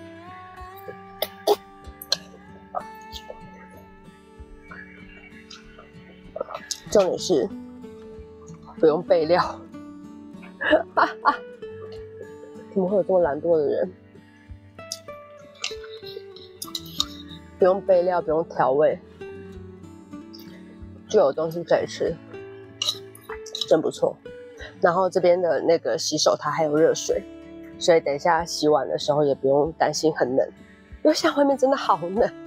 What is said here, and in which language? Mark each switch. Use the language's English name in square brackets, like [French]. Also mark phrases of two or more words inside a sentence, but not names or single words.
[Chinese] 重點是不用備料，怎麼會有這麼懶惰的人？不用備料，不用調味，就有東西可以吃，真不錯。然後這邊的那個洗手台還有熱水，所以等一下洗碗的時候也不用擔心很冷，因為現在外面真的好冷。